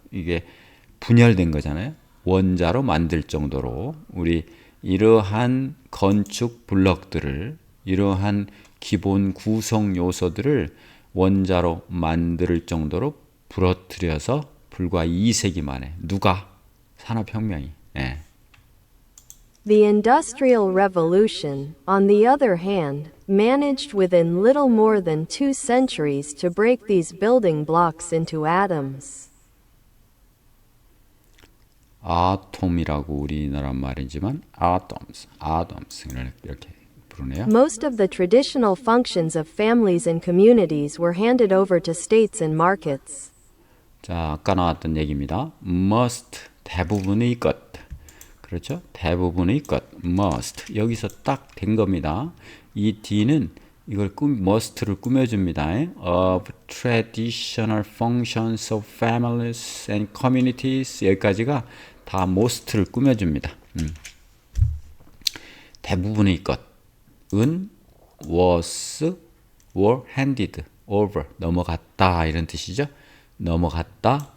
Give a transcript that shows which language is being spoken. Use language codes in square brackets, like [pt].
[ko] 이게 분열된 거잖아요. 원자로 만들 정도로 우리 이러한 건축 블럭들을 이러한 기본 구성 요소들을 원자로 만들 정도로 부러뜨려서 불과 2세기 만에 누가? 산업혁명이. [en] The Industrial Revolution, on the other hand, managed within little more than 2 centuries to break these building blocks into atoms. [ko] 아톰이라고 우리나라 말이지만 atoms 이렇게 부르네요. [en] Most of the traditional functions of families and communities were handed over to states and markets. [ko] 자, 아까 나왔던 얘기입니다. must 대부분의 것. 그렇죠? 대부분의 것 must 여기서 딱 된 겁니다. 이 D는 이걸 must를 꾸며줍니다. [en] of traditional functions of families and communities [ko] 여기까지가 다 most를 꾸며줍니다. 대부분의 것은 was, were handed over 넘어갔다 이런 뜻이죠. 넘어갔다.